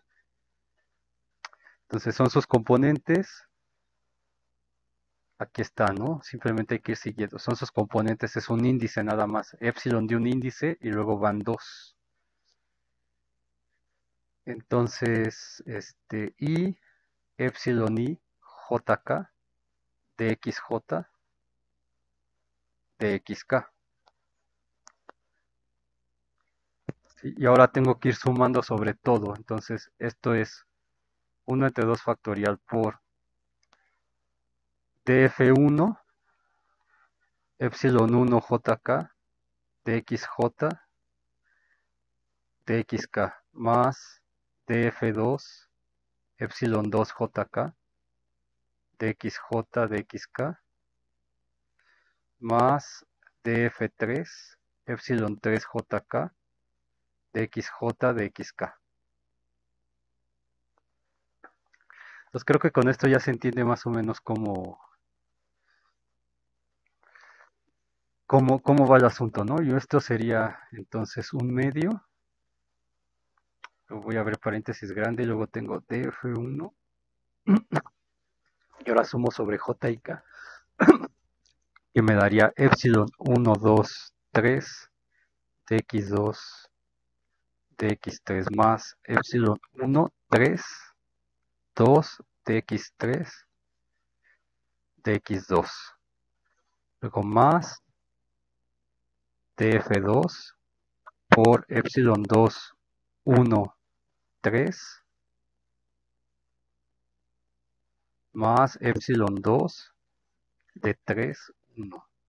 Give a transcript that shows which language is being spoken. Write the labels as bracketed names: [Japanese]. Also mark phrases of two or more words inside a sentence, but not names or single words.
[Spanish] Entonces son sus componentes. Aquí está, ¿no? Simplemente hay que ir siguiendo. Son sus componentes, es un índice nada más. Epsilon de un índice y luego van 2. Entonces, i epsilon i jk dxj dxk. ¿Sí? Y ahora tengo que ir sumando sobre todo. Entonces, esto es 1 entre 2 factorial por df1 epsilon 1 jk dxj dxk más df2 epsilon 2 jk dxj dxk más df3 epsilon 3 jk dxj dxk. Entonces creo que con esto ya se entiende más o menos cómo va el asunto, ¿no? Y esto sería entonces un medio. Lo voy a ver paréntesis grande y luego tengo df1 y ahora sumo sobre j y k, que me daría epsilon 1, 2, 3 dx2 dx3 más epsilon 1, 3, 2 dx3 de x2. Luego más df2 por epsilon 2, 1, 3 más epsilon 2 de 3, 1.